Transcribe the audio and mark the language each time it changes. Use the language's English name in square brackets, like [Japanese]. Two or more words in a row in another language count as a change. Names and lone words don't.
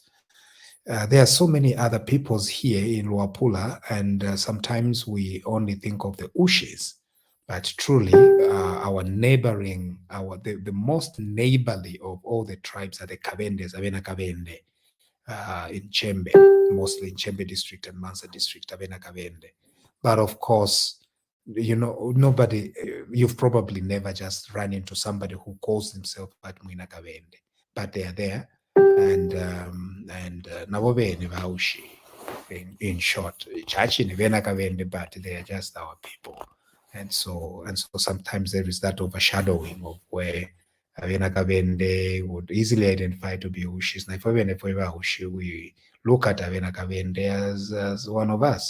[English] There are so many other peoples here in Luapula, and sometimes we only think of the Ushis, but truly our neighboring, the most neighborly of all the tribes are the Kabendes, [Bemba] Avena Kabende, [English] in Chembe, mostly in Chembe district and Mansa district, [Bemba] Avena Kabende. [English] But of course, you know, nobody, you've probably never just run into somebody who calls himself at Mwinakavende, but they are there, and [Bemba] nabo bene baushi. [English] In short, church in Venakavende, but they are just our people, and so sometimes there is that overshadowing of where Venakavende would easily identify to be Ushis. Now, if we look at Venakavende as one of us.